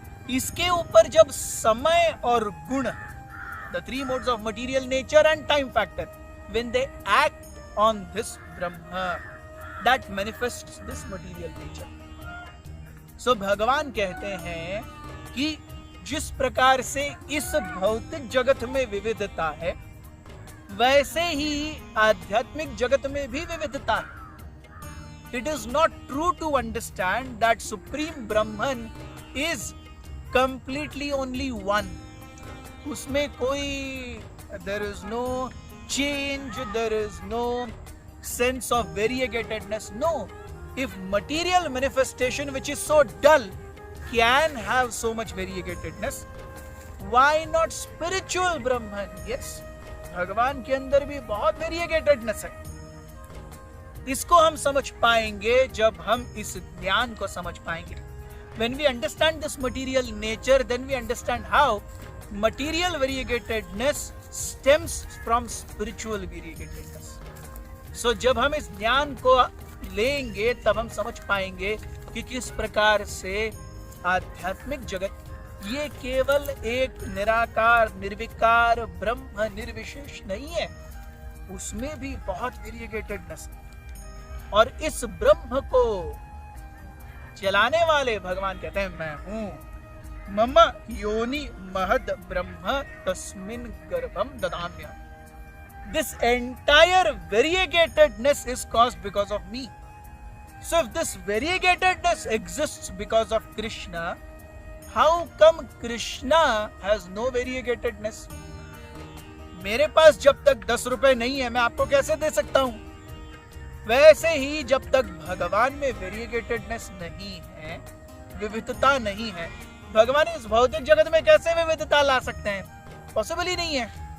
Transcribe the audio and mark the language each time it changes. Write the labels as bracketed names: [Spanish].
[Hindi] इसके ऊपर जब समय और गुण, [English] The three modes of material nature and time factor, when they act on this Brahma, that manifests this material nature. [Hindi] सो भगवान कहते हैं कि जिस प्रकार से इस भौतिक जगत में विविधता है, वैसे ही आध्यात्मिक जगत में भी विविधता है. [English] It is not true to understand that Supreme Brahman is completely only one. [Hindi] उसमें कोई, [English] there is no change, there is no sense of variegatedness. No. If material manifestation which is so dull can have so much variegatedness, why not spiritual Brahman? [Hindi] Yes, भगवान के अंदर भी बहुत variegatedness है. इसको हम समझ पाएंगे जब हम इस ज्ञान को समझ पाएंगे. [English] When we understand this material nature, then we understand how material variegatedness stems from spiritual variegatedness. [Hindi] So जब हम इस ज्ञान को लेंगे तब हम समझ पाएंगे कि किस प्रकार से आध्यात्मिक जगत ये केवल एक निराकार निर्विकार ब्रह्म निर्विशेष नहीं है, उसमें भी बहुत वेरिएगेटेडनेस है. और इस ब्रह्म को चलाने वाले भगवान कहते हैं मैं हूं. [Sanskrit] मम योनि महद ब्रह्म तस्मिन् गर्भम ददाम्यहम्. [English] This entire variegatedness is caused because of me. So if this variegatedness exists because of Krishna, how come Krishna has no variegatedness? [Hindi] मेरे पास जब तक 10 रुपए नहीं है, मैं आपको कैसे दे सकता हूं? वैसे ही जब तक भगवान में वेरिएगेटेडनेस नहीं है, विविधता नहीं है, भगवान इस भौतिक जगत में कैसे विविधता ला सकते हैं? पॉसिबल ही नहीं है.